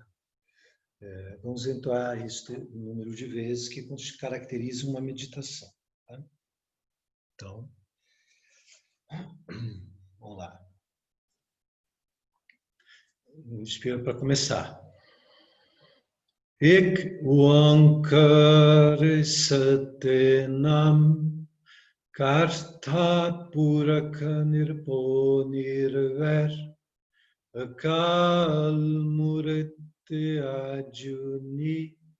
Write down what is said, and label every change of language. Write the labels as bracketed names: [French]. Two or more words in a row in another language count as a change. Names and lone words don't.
[Portuguese] Vamos entoar isso o número de vezes que caracteriza uma meditação, tá? Então, vamos lá. Inspira para começar. [Punjabi] ਇਕ ਓਅੰਕਾਰ ਸਤਿਨਾਮੁ ਕਰਤਾ ਪੁਰਖੁ ਨਿਰਭਉ ਨਿਰਵੈਰੁ ਅਕਾਲ ਮੂਰਤਿ ਅਜੂਨੀ